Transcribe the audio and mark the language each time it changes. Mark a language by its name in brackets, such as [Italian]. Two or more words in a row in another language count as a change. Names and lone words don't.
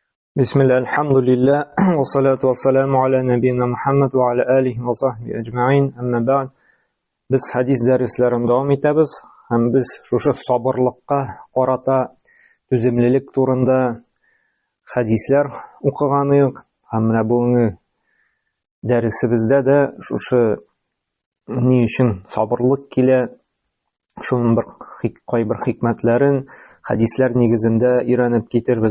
[Arabic] بسم الله، الحمد لله، والصلاة والسلام على نبينا محمد وعلى آله وصحبه أجمعين، أما بعد. [Tatar] Biz hadis dərslәрен davam итәбез, һәм biz шушы сабырлыкка карата түземлелек турында хадисләр укыганык. Һәм менә бүгенге дәресебездә дә шушы ни өчен сабырлык килә, шуның кайбер хикмәтләрен хадисләр нигезендә өйрәнеп китербез.